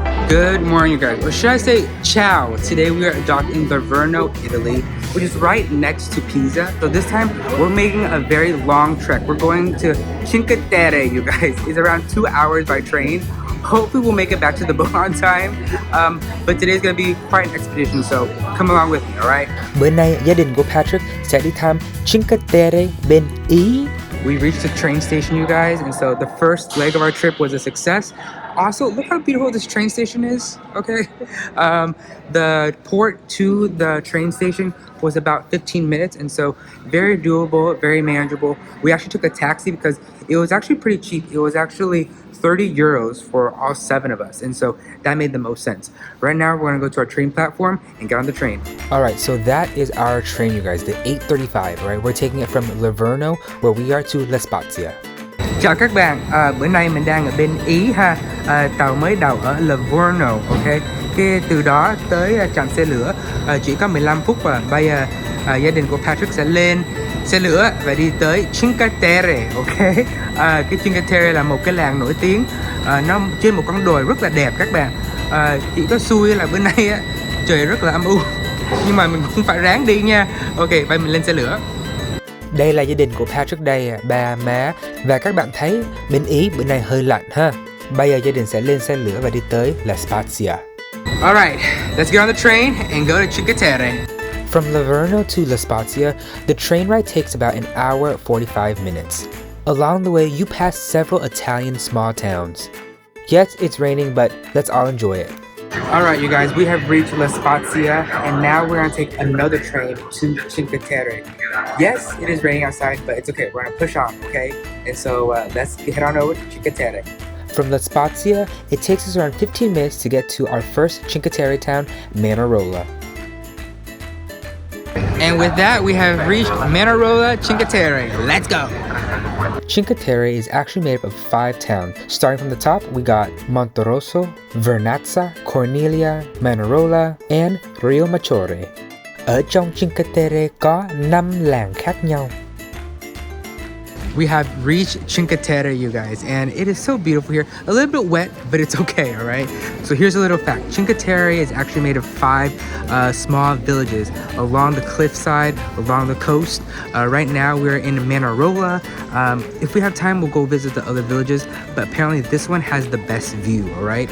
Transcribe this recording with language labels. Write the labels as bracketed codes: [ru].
[en] Good morning, you guys. Or should I say ciao? Today we are docked in Livorno, Italy, which is right next to Pisa. So this time we're making a very long trek. We're going to Cinque Terre, you guys. It's around 2 hours by train. Hopefully we'll make it back to the boat on time. But today's gonna be quite an expedition, so come along with me, alright? [vi] Bữa nay gia đình của Patrick sẽ đi thăm Cinque Terre bên Ý. [en] We reached the train station, you guys, and so the first leg of our trip was a success. Also, look how beautiful this train station is, okay? The port to the train station was about 15 minutes, and so very doable, very manageable. We actually took a taxi because it was actually pretty cheap. It was actually 30 euros for all 7 of us, and so that made the most sense. Right now, we're gonna go to our train platform and get on the train. Alright, so that is our train, you guys, the 8:35, right? We're taking it from Livorno, where we are, to La Spezia. [vi] Chào các bạn, bữa nay mình đang ở bên Ý ha. Tàu mới đậu ở Livorno, ok. Cái từ đó tới trạm xe lửa chỉ có 15 phút, và bây giờ gia đình của Patrick sẽ lên xe lửa và đi tới Cinque Terre, ok. Cái Cinque Terre là một cái làng nổi tiếng, nó trên một con đồi rất là đẹp các bạn. Chỉ có xui là bữa nay á, trời rất là âm u, nhưng mà mình cũng phải ráng đi nha. Ok, bây mình lên xe lửa. Đây là gia đình của Patrick đây, ba má. Và các bạn thấy bên Ý bữa nay hơi lạnh ha. Bây giờ gia đình sẽ lên xe lửa và đi tới La Spezia. [en] Alright, let's get on the train and go to Cinque Terre. From Livorno to La Spezia, the train ride takes about an hour 45 minutes. Along the way, you pass several Italian small towns. Yes, it's raining, but let's all enjoy it. Alright, you guys, we have reached La Spezia, and now we're gonna take another train to Cinque Terre. Yes, it is raining outside, but it's okay. We're gonna push on, okay? And so let's head on over to Cinque Terre. From La Spezia, it takes us around 15 minutes to get to our first Cinque Terre town, Manarola. And with that, we have reached Manarola, Cinque Terre. Let's go! Cinque Terre is actually made up of 5 towns. Starting from the top, we got Monterosso, Vernazza, Cornelia, Manarola, and Riomaggiore. [vi] Ở trong Cinque Terre có 5 làng khác nhau. [en] We have reached Cinque Terre, you guys, and it is so beautiful here. A little bit wet, but it's okay, all right? So here's a little fact. Cinque Terre is actually made of 5 small villages along the cliffside, along the coast. Right now, we're in Manarola. If we have time, we'll go visit the other villages, but apparently this one has the best view, all right?